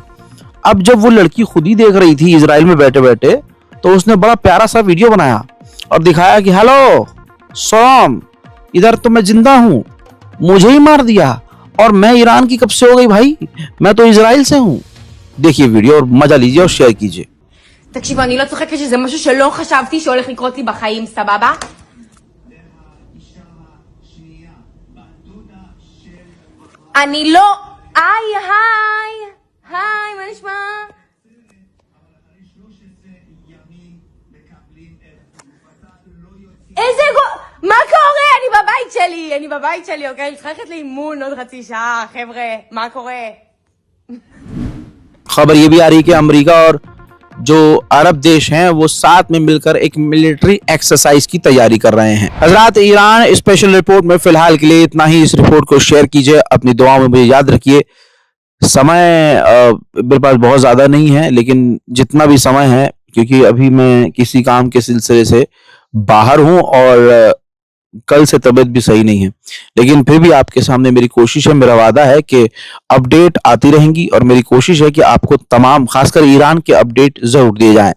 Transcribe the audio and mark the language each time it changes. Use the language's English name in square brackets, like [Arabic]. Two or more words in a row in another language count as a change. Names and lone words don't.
[Hindi] अब जब वो लड़की खुद ही देख रही थी इजराइल में बैठे बैठे, तो उसने बड़ा प्यारा सा वीडियो बनाया और दिखाया कि हेलो सलाम, इधर तो मैं जिंदा हूं, मुझे ही मार दिया, और मैं ईरान की कब से हो गई भाई, मैं तो इजराइल से हूं। देखिए वीडियो और मजा लीजिए और शेयर कीजिए। [Hebrew] תקשיבו, אני לא צוחקת שזה משהו שלא חשבתי שהולך לקרות לי בחיים, סבבה? אני לא... היי, מה נשמע? מה קורה? אני בבית שלי, אוקיי? אני צריכה ללכת לאימון עוד חצי שעה, חבר'ה, מה קורה? [Hindi] खबर ये भी आ रही है कि अमेरिका और जो अरब देश हैं वो साथ में मिलकर एक [English] military exercise [Hindi] की तैयारी कर रहे हैं। हजरात, ईरान [English] special report [Hindi] में फिलहाल के लिए इतना ही। इस रिपोर्ट को शेयर कीजिए, अपनी दुआओं में मुझे याद रखिए। समय मेरे पास बहुत ज्यादा नहीं है, लेकिन जितना भी समय है, क्योंकि अभी मैं किसी काम के सिलसिले से बाहर हूं और कल से तबीयत भी सही नहीं है, लेकिन फिर भी आपके सामने मेरी कोशिश है, मेरा वादा है कि अपडेट आती रहेंगी और मेरी कोशिश है कि आपको तमाम खासकर ईरान के अपडेट जरूर दिए जाएं।